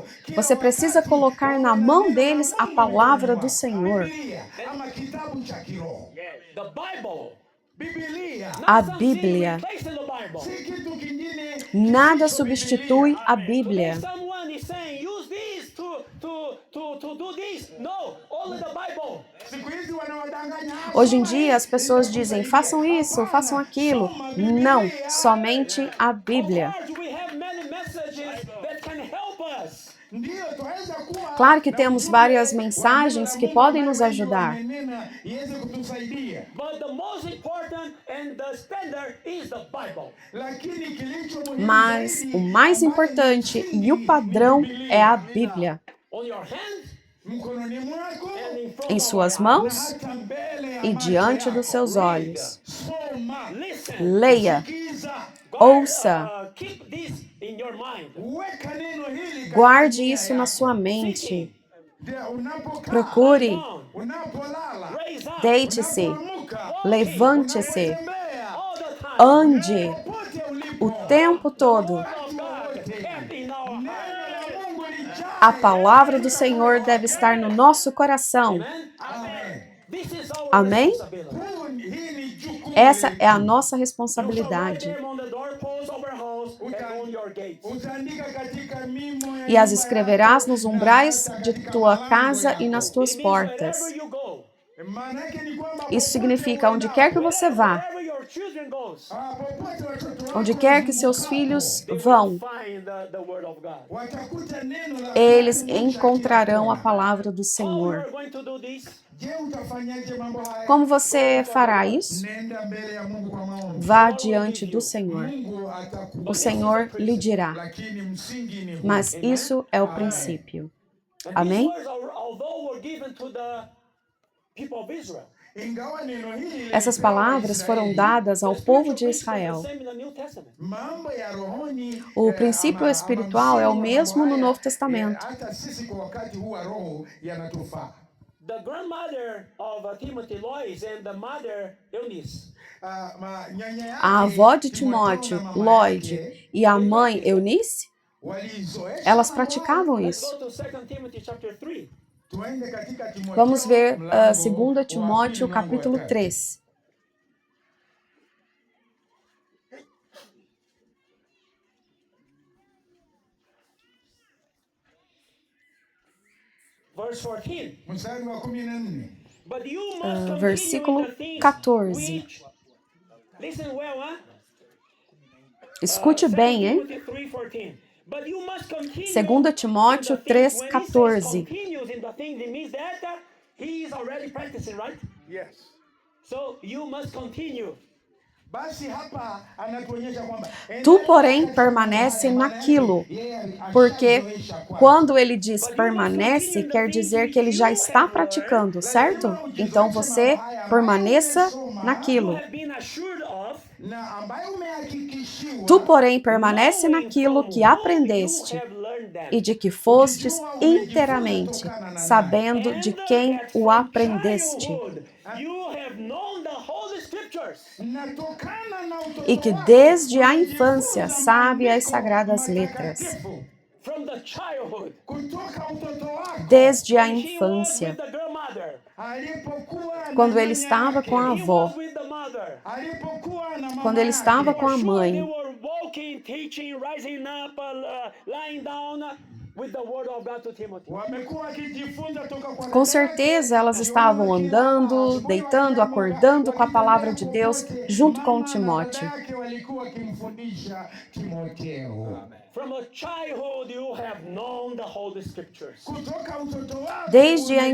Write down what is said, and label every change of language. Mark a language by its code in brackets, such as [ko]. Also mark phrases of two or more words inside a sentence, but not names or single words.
[pt] Você precisa colocar na mão deles a palavra do Senhor. A Bíblia. Nada substitui a Bíblia. [en] to do this. No, only the Bible. [sw] Siku hizi wanawadanganya. [pt] Hoje em dia, as pessoas dizem, façam isso, façam aquilo. Não, somente a Bíblia. [en] Of course, we have many messages that can help us. [sw] Ndio twaweza kuwa [pt] Claro que temos várias mensagens que podem nos ajudar, [sw] iweze kutusaidia. [en] But the most important and the standard is the Bible. [sw] Lakini kilicho muhimu [pt] mas [sw] zaidi, [pt] o mais importante e o padrão é a Bíblia. [en] On your hand [sw] mkononi mwako [en] and in front [pt] Em [en] of [pt] suas [en] your [pt] mãos [sw] hata mbele ya [pt] e [sw] macho [pt] diante [sw] yako. [pt] dos seus olhos. [sw] Soma, [en] Listen. [pt] Leia, [sw] sikiza, [pt] ouça, [en] Keep this in your mind. [sw] weka neno hili katika [pt] guarde [sw] nia [pt] isso na [sw] yako. [pt] sua mente. [sw] Ndio, unapokaa, [pt] Procure, [en] Down, [sw] unapolala, [en] raise up, [pt] deite-se, [sw] unapoamka, [pt] levante-se, [sw] unapotembea, [en] all the time. [pt] ande [sw] popote ulipo. [pt] o tempo todo. [en] Of God kept in our heart. [sw] Neno la Mungu lijaa. [pt] A palavra do Senhor deve estar no nosso coração. [en] Amen. Amen. This is our [pt] Amém? [en] responsibility. [sw] Hii ni jukumu [pt] Essa [sw] letu. [pt] é a nossa [en] You shall write [pt] responsabilidade. [en] them on the doorpost of your house and on your gates. [sw] Utaandika katika mimo ya [pt] E as [sw] nyumba [pt] escreverás [sw] yako [pt] nos [sw] na [pt] umbrais [sw] hata [pt] de [sw] katika [pt] tua [sw] malango [pt] casa [sw] yako. [pt] e nas tuas [en] It means [pt] portas. [en] wherever you go, [sw] Maana yake ni kwamba [pt] Isso [sw] popote [pt] significa onde quer que você vá, [en] wherever your children goes, [sw] popote watoto wako [pt] onde quer que seus [sw] wazungukapo, [pt] filhos [en] they will [pt] vão, [en] find the word of God. [sw] watakuta neno la [pt] eles [sw] Mungu [pt] encontrarão a [sw] kila kona. [pt] palavra do [en] How you [pt] Senhor. [en] are going to do this? [sw] Je, utafanyaje mambo haya? [pt] Como você fará isso? [sw] Nenda mbele ya Mungu kwa maombi. [pt] Vá diante do Senhor. [sw] Mungu atakupa. [pt] O Senhor lhe dirá. [sw] Lakini msingi ni huu. [pt] Mas isso é o princípio. [en] And [pt] Amém? [en] these words, although were given to the people of Israel, [sw] Ingawa neno hili [pt] Essas [sw] lilipewa [pt] palavras foram [sw] Israeli, [pt] dadas ao [en] the [pt] povo [en] spiritual [pt] de Israel. [en] principle is the same in the New Testament. [sw] mambo ya rohoni, [pt] O princípio [sw] ama [pt] espiritual é o [sw] msingi wa [pt] mesmo [sw] mambo [pt] no [sw] haya, [pt] Novo Testamento. [sw] hata sisi kwa wakati huu wa roho yanatufaa. [en] The grandmother of Timothy Lois and the mother Eunice, [sw] Nyanya yake, [pt] A avó de [sw] Timotheo [pt] Timóteo, [sw] na mama Lloyd, yake, [pt] e a mãe Eunice, [sw] walizoesha [pt] elas [sw] mambo [pt] praticavam [sw] haya. [en] let's [pt] isso. [en] go to 2 Timothy chapter 3. [sw] Tuende katika Timotheo, [pt] Vamos ver [sw] mlango wa 2 pili, [pt] Timóteo [sw] mlango wa [pt] capítulo [sw] tatu. [pt] 3. [en] Verse 14. [sw] Mstari wa 14. [en] But you must continue [pt] versículo [en] in the things [pt] 14. [en] which, listen well, huh? [pt] Escute bem, hein? [en] 2 Timothy 3:14. But you must continue [pt] 2 Timóteo [en] in the things. When he says [pt] 3:14. [en] continues in the things, it means that he is already practicing, right? Yes. So you must continue. [sw] Basi hapa anatuonyesha kwamba [pt] Tu, porém, permanece naquilo, porque quando ele diz permanece, quer dizer que ele já está praticando, certo? Então você permaneça [en] You [pt] naquilo. [en] have been assured of. [sw] na ambayo umehakikishiwa [pt] Tu, porém, permanece [en] knowing [pt] naquilo [en] from [pt] que [en] whom [pt] aprendeste [en] you have learned them. [pt] e de que fostes inteiramente, sabendo de quem o aprendeste, [en] Childhood, you have known the Holy Scriptures. [sw] natokana na utoto [pt] e que [sw] wako, [pt] desde a [sw] umejifunza [pt] infância sabe as [sw] maandiko [pt] sagradas letras. [sw] matakatifu. [en] From the childhood. [sw] Kutoka utoto wako, [pt] Desde a [en] He was [pt] infância, [en] with the grandmother. [sw] alipokuwa na [pt] quando ele [sw] nyanya [pt] estava [sw] yake, [pt] com a [en] He [pt] avó, [en] was with the mother. [sw] alipokuwa na mama [pt] quando ele [sw] yake, [pt] estava com a [en] Sure, they [pt] mãe, [en] were walking, teaching, rising up, lying down with the word of God to Timothy. [sw] wamekuwa wakijifunza toka kwa [pt] com [sw] dada [pt] certeza [sw] yake, [pt] elas estavam [sw] jioni wakilala, [pt] andando, [sw] asubuhi [pt] deitando, [sw] wakiamka, [pt] acordando com a palavra de [sw] wakitembea [pt] Deus [sw] popote, [pt] junto com [sw] mama na [pt] Timóteo. [sw] dada yake walikuwa wakimfundisha Timotheo. [en] From a childhood, you have known the Holy Scriptures, [sw] Kutoka utoto wako, [pt] Desde a